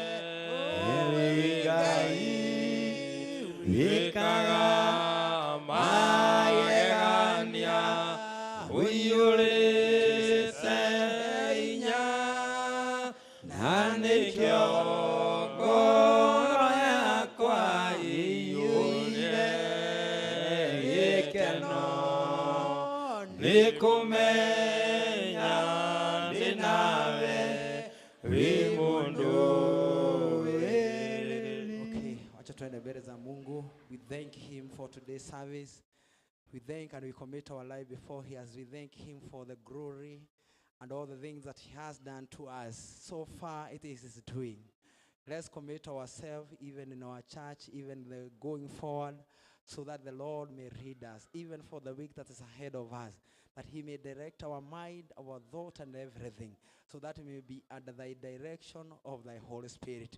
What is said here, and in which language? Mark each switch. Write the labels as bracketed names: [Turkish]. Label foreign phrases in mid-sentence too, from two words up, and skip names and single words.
[Kikuyu] Ngai wĩkaga magegania ũiyũrĩte hinya na nĩkĩo ngoro yakwa ĩiyũire gĩkeno nĩ kũmenya ndĩ nawe wĩ mũndũ [Swahili] Okay, wacha tuende mbele za Mungu. [English] We thank him for today's service. We thank and we commit our life before he as we thank him for the glory and all the things that he has done to us. So far it is his doing. Let's commit ourselves even in our church, even the going forward, so that the Lord may lead us, even for the week that is ahead of us, that he may direct our mind, our thought and everything, so that we may be under thy direction of thy Holy Spirit.